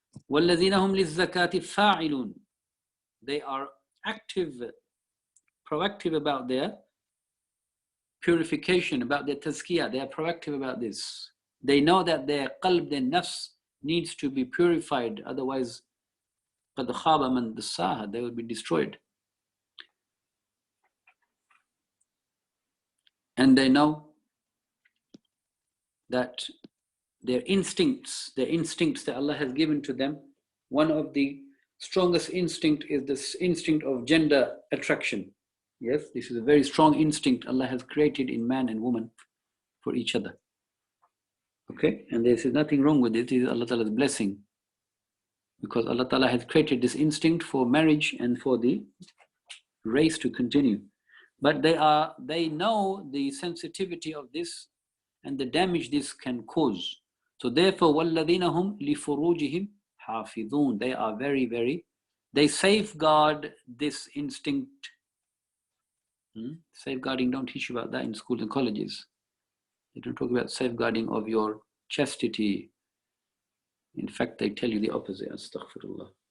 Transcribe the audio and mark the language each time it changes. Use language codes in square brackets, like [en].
[ar] وَالَّذِينَ هُمْ لِلزَّكَاةِ فَاعِلُونَ. [en] They are active, proactive about their purification, about their tazkiyah. They are proactive about this. They know that their qalb, their nafs, needs to be purified. Otherwise, [ar] قَدْ خَابَ مَنْ دَسَّاهَا. [en] They will be destroyed. And they know that their instincts that Allah has given to them, one of the strongest instinct is this instinct of gender attraction. Yes, this is a very strong instinct Allah has created in man and woman for each other. Okay, and there is nothing wrong with it. It is Allah Ta'ala's blessing, because Allah Ta'ala has created this instinct for marriage and for the race to continue. But they know the sensitivity of this and the damage this can cause. So therefore, [ar] وَالَّذِينَ هُمْ لِفُرُوجِهِمْ حَافِظُونَ. [en] They are they safeguard this instinct. Safeguarding, don't teach you about that in schools and colleges. They don't talk about safeguarding of your chastity. In fact, they tell you the opposite. Astaghfirullah.